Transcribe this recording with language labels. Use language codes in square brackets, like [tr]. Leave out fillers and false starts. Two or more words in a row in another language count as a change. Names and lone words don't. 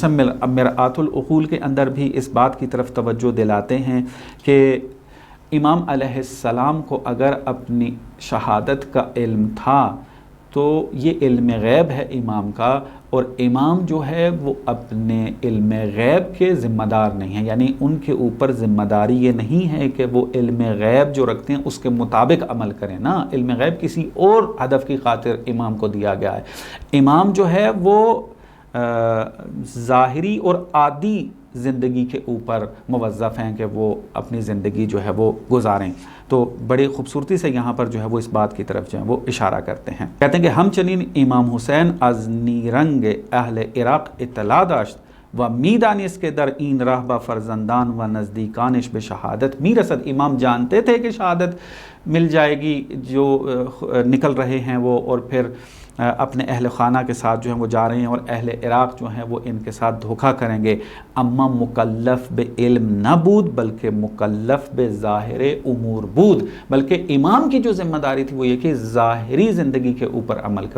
[ur] مثلا مرآت العقول کے اندر بھی اس بات کی طرف توجہ دلاتے ہیں کہ امام علیہ السلام کو اگر اپنی شہادت کا علم تھا تو یہ علم غیب ہے امام کا، اور امام جو ہے وہ اپنے علم غیب کے ذمہ دار نہیں ہیں، یعنی ان کے اوپر ذمہ داری یہ نہیں ہے کہ وہ علم غیب جو رکھتے ہیں اس کے مطابق عمل کریں نا، علم غیب کسی اور ہدف کی خاطر امام کو دیا گیا ہے۔ امام جو ہے وہ ظاہری اور عادی زندگی کے اوپر موظف ہیں کہ وہ اپنی زندگی جو ہے وہ گزاریں۔ تو بڑی خوبصورتی سے یہاں پر جو ہے وہ اس بات کی طرف جو ہے وہ اشارہ کرتے ہیں، کہتے ہیں کہ [fa] ہم چنین امام حسین از نیرنگ اہل عراق اطلاع داشت و میدانست کے در این راہ با فرزندان و نزدیکانش به شہادت میرسد۔ [ur] امام جانتے تھے کہ شہادت مل جائے گی، جو نکل رہے ہیں وہ، اور پھر اپنے اہل خانہ کے ساتھ جو ہیں وہ جا رہے ہیں، اور اہل عراق جو ہیں وہ ان کے ساتھ دھوکہ کریں گے۔ [fa] اما مکلف بے علم نہ بود بلکہ مکلف بے ظاہر امور بود، [ur] بلکہ امام کی جو ذمہ داری تھی وہ یہ کہ ظاہری زندگی کے اوپر عمل کرو۔